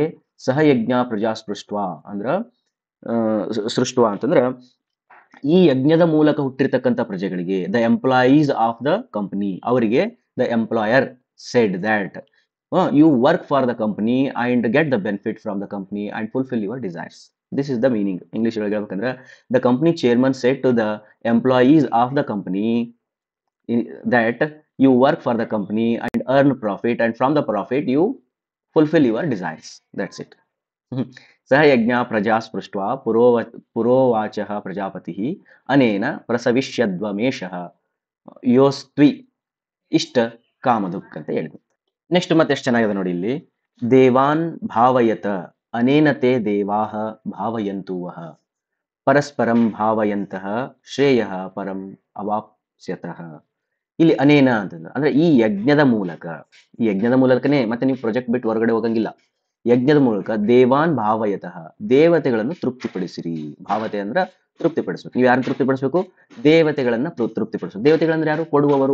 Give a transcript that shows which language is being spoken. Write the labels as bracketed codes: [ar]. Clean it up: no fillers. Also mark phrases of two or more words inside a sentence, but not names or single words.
[sa] ಸಹಯಜ್ಞ ಪ್ರಜಾ ಸೃಷ್ಟ [kn] ಅಂದ್ರ ಸೃಷ್ಟ ಅಂತಂದ್ರ ಈ ಯಜ್ಞದ ಮೂಲಕ ಹುಟ್ಟಿರ್ತಕ್ಕಂಥ ಪ್ರಜೆಗಳಿಗೆ, [en] the employees of the company, ಅವರಿಗೆ the employer said that you work for the company and get the benefit from the company and fulfill your desires. this is the meaning. [kn] ಇಂಗ್ಲಿಷ್ ಒಳಗೆ ಹೇಳ್ಬೇಕಂದ್ರೆ, [en] the company chairman said to the employees of the company that you work for the company and earn profit, and from the profit you fulfill your desires. That's it. [sa] सह यज्ञ प्रजा स्पृष्ट्वा पुरोवाचः प्रजापतिः अनेन प्रसविष्यद्वमेषः ಯೋಸ್ತ್ವಿ ಇಷ್ಟ ಕಾಮದುಕ್ [kn] ಅಂತ ಹೇಳಿದ್ರು. ನೆಕ್ಸ್ಟ್ ಮತ್ತೆ ಎಷ್ಟು ಚೆನ್ನಾಗಿದೆ ನೋಡಿ ಇಲ್ಲಿ. [sa] ದೇವಾನ್ ಭಾವಯತ ಅನೇನ ತೇ ದೇವಾಹ ಭಾವಯಂತುವಃ ಪರಸ್ಪರಂ ಭಾವಯಂತಹ ಶ್ರೇಯಃ ಪರಂ ಅವಾಪ್ಸ್ಯತಃ. [kn] ಇಲ್ಲಿ ಅನೇನ ಅಂತಂದ್ರೆ ಅಂದ್ರೆ ಈ ಯಜ್ಞದ ಮೂಲಕ, ಈ ಯಜ್ಞದ ಮೂಲಕನೇ ಮತ್ತೆ ನೀವು ಪ್ರಾಜೆಕ್ಟ್ ಬಿಟ್ಟು ಹೊರಗಡೆ ಹೋಗಂಗಿಲ್ಲ. ಯಜ್ಞದ ಮೂಲಕ [sa] ದೇವಾನ್ ಭಾವಯತಃ, [kn] ದೇವತೆಗಳನ್ನು ತೃಪ್ತಿಪಡಿಸಿರಿ. ಭಾವತೆ ಅಂದ್ರ ತೃಪ್ತಿಪಡಿಸ್ಬೇಕು. ನೀವು ಯಾರನ್ನು ತೃಪ್ತಿಪಡಿಸ್ಬೇಕು? ದೇವತೆಗಳನ್ನ ತೃಪ್ತಿಪಡಿಸ್ಬೇಕು. ದೇವತೆಗಳಂದ್ರೆ ಯಾರು? ಕೊಡುವವರು.